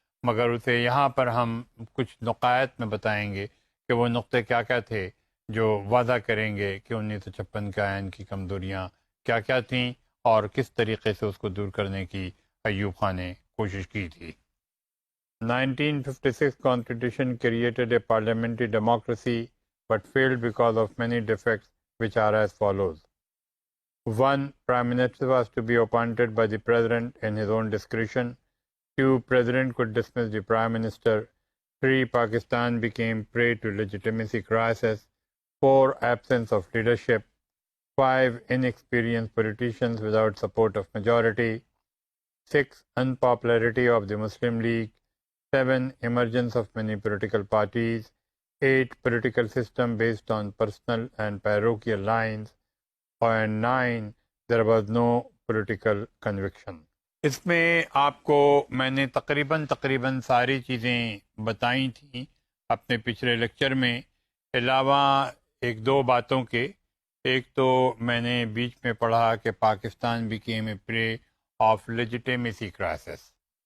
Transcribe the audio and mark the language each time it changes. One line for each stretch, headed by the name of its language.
Urdu: مگر اسے یہاں پر ہم کچھ نقائط میں بتائیں گے کہ وہ نقطے کیا کیا تھے جو واضح کریں گے کہ 1956 کے آئین کی کمزوریاں کیا کیا تھیں اور کس طریقے سے اس کو دور کرنے کی ایوب خان نے کوشش کی تھی۔
English: 1956 Constitution created a parliamentary democracy but failed because of many defects which are as follows. 1. Prime Minister was to be appointed by the President in his own discretion. 2. President could dismiss the Prime Minister. 3. Pakistan became prey to legitimacy crisis. 4. Absence of leadership. 5. Inexperienced politicians without support of majority. 6. Unpopularity of the Muslim League. 7. Emergence of many political parties. 8. Political system based on personal and parochial lines. And 9. There was no political conviction.
Urdu: اس میں آپ کو میں نے تقریباً ساری چیزیں بتائی تھیں اپنے پچھلے لیکچر میں، علاوہ ایک دو باتوں کے. ایک تو میں نے بیچ میں پڑھا کہ Pakistan
English: became a prey of legitimacy crisis.